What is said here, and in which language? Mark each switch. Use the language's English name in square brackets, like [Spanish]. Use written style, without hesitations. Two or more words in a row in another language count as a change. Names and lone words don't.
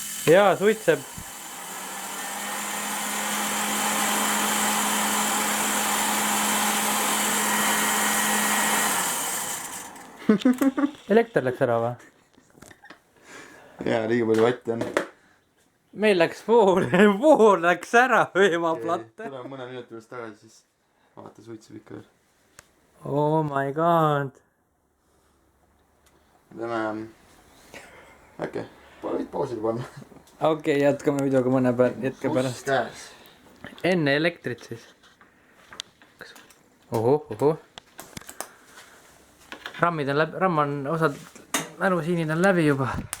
[Estonian] Jaa, suitseb. Elekter läks ära või? Jaa, liiga palju vatti on. Meil läks pool läks ära vöömaplatte. Tule mõne minuti pärast tagasi, siis vaata suitseb ikka veel. [English] Oh my god. [Estonian] Teeme äkki pausile panna. Okei, jätkame videoga mõne hetke pärast. Käes. Enne elektrit siis. Oho. Rammid on läbi, ramm on osad mälusiinid on läbi juba.